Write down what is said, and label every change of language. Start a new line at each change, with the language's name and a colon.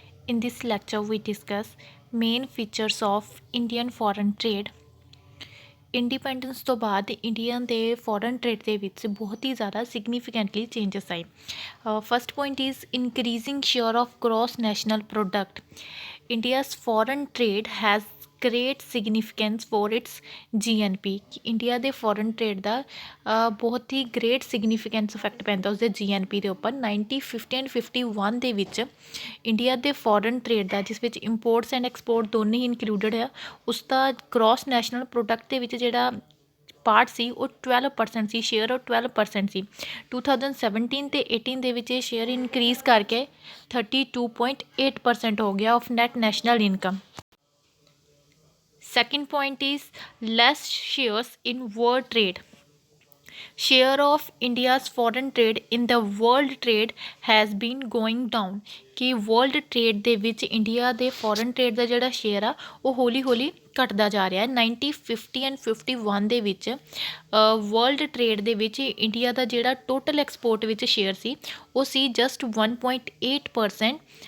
English: In this lecture, we discuss main features of Indian foreign trade.
Punjabi: Independence ਤੋਂ ਬਾਅਦ Indian ਦੇ foreign trade ਦੇ ਵਿੱਚ ਬਹੁਤ ਹੀ ਜ਼ਿਆਦਾ ਸਿਗਨੀਫੀਕੈਂਟਲੀ ਚੇਂਜਸ ਆਏ।
English: First point is increasing share of gross national product. India's foreign trade has great significance for its GNP।
Punjabi: India ਦੇ foreign trade ਦਾ ਬਹੁਤ ਹੀ ਗ੍ਰੇਟ ਸਿਗਨੀਫਿਕੈਂਸ ਇਫੈਕਟ ਪੈਂਦਾ ਉਸਦੇ GNP ਦੇ ਉੱਪਰ। 1950 ਐਂਡ 51 ਦੇ ਵਿੱਚ ਇੰਡੀਆ ਦੇ ਫੋਰਨ ਟ੍ਰੇਡ ਦਾ, ਜਿਸ ਵਿੱਚ ਇੰਪੋਰਟਸ ਐਂਡ ਐਕਸਪੋਰਟ ਦੋਨੇ ਹੀ ਇਨਕਲੂਡਡ ਆ, ਉਸ ਦਾ ਗ੍ਰੋਸ ਨੈਸ਼ਨਲ ਪ੍ਰੋਡਕਟ ਦੇ ਵਿੱਚ ਜਿਹੜਾ ਪਾਰਟ ਸੀ ਉਹ 12% ਸੀ, ਸ਼ੇਅਰ ਉਹ 12% ਸੀ। 2017 ਅਤੇ 18 ਦੇ ਵਿੱਚ ਇਹ ਸ਼ੇਅਰ ਇਨਕਰੀਜ਼ ਕਰਕੇ 32.8% ਹੋ ਗਿਆ
English: Of net national income. Second point is less shares in world trade. Share of India's foreign trade in the world trade has been going down।
Punjabi: कि
English: world trade
Punjabi: ਦੇ ਵਿੱਚ ਇੰਡੀਆ ਦੇ
English: foreign trade
Punjabi: ਦਾ ਜਿਹੜਾ share ਆ ਉਹ ਹੌਲੀ ਹੌਲੀ ਘਟਦਾ ਜਾ ਰਿਹਾ ਹੈ। 1950 ਐਂਡ 51 ਦੇ ਵਿੱਚ ਵਰਲਡ ਟ੍ਰੇਡ ਦੇ ਵਿੱਚ ਇੰਡੀਆ ਦਾ ਜਿਹੜਾ ਟੋਟਲ ਐਕਸਪੋਰਟ ਵਿੱਚ ਸ਼ੇਅਰ ਸੀ ਉਹ ਸੀ ਜਸਟ 1.8%।